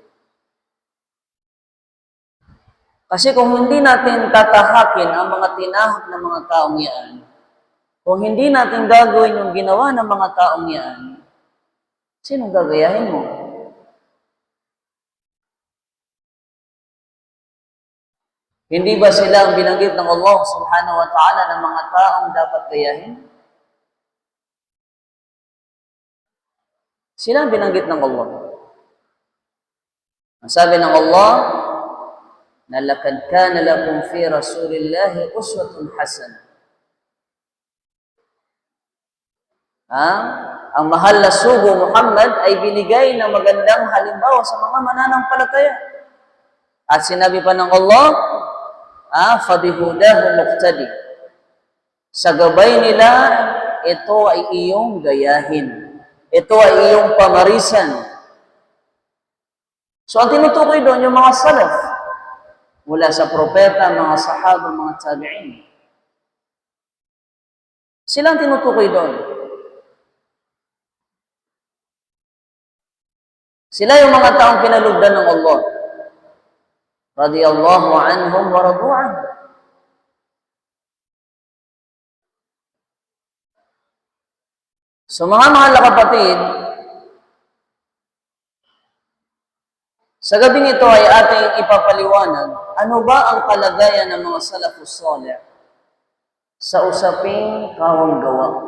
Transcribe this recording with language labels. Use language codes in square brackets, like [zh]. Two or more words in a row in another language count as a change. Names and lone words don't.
[tl] Kasi kung hindi natin tatahakin ang mga tinahak ng mga taong yan, kung hindi natin gagawin yung ginawa ng mga taong yan, sinong gagayahin mo? Hindi ba sila ang binanggit ng Allah [ar] subhanahu wa ta'ala [tl] ng mga taong dapat gayahin? Sila ang binanggit ng Allah. Ang sabi ng Allah, na [ar] laqad kana lakum fi rasulillahi uswatun hasanah. [tl] Ang mahal na sugo Muhammad ay binigay na magandang halimbawa sa mga mananampalataya. At sinabi pa ng Allah, [ar] fabihudahu muqtadi. [tl] Sa gabay nila, ito ay iyong gayahin. Ito ay iyong pamarisan. So ang tinutukoy doon yung mga salaf, mula sa propeta, mga sahaba, mga tabi'in. Sila ang tinutukoy doon. Sila yung mga taong pinalugdan ng Allah. [ar] رضي الله عنهم ورضوا عنه. [tl] So mga mahal na kapatid, sa gabing ito ay ating ipapaliwanag, ano ba ang kalagayan ng mga [ar] salafus salih [tl] sa usaping kawang-gawa?